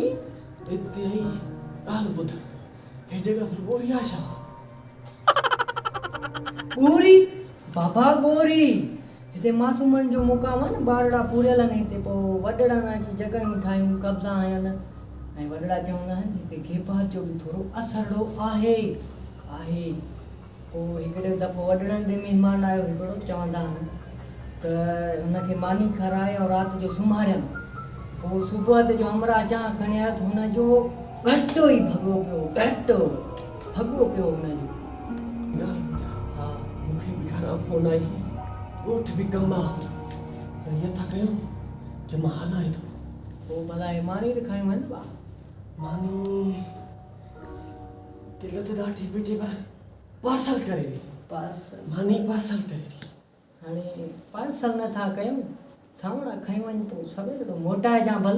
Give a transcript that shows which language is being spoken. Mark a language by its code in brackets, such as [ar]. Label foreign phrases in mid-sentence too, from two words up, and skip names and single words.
[sd] इतनी ही गाल बुध हे जगह पर गोरी आशा गोरी बाबा गोरी हिते मासूमन जो मुकाम आहे न ॿारड़ा पूरियल आहिनि हिते पोइ वॾड़नि जी जॻहियूं ठाहियूं कब्ज़ा आहिनि ऐं वॾड़ा चवंदा आहिनि हिते घेबार जो बि थोरो असरड़ो आहे आहे पोइ हिकिड़े दफ़ो वॾड़नि ते महिमान आयो हिकिड़ो चवंदा आहिनि त हुनखे मानी खाराए ऐं राति जो सुम्हारियनि पोइ सुबुह ते जो हमरा अचां खणी आयो त हुनजो घटो ई भॻो पियो घटो भॻो पियो हुनजो हा मूंखे बि घरां फोन आई ॻोठ बि कमु आहे पर ईअं था कयूं जो मां हलाए थो पोइ भला हे मानी त खायूं आहिनि बा मानी दिल ते ॾाढी पिजे पर पार्सल करे ॾे पार्सल मानी पार्सल करे ॾे हाणे पार्सल नथा कयूं थावड़ा खाई वञ पोइ सवेर तो मोटाइजां भल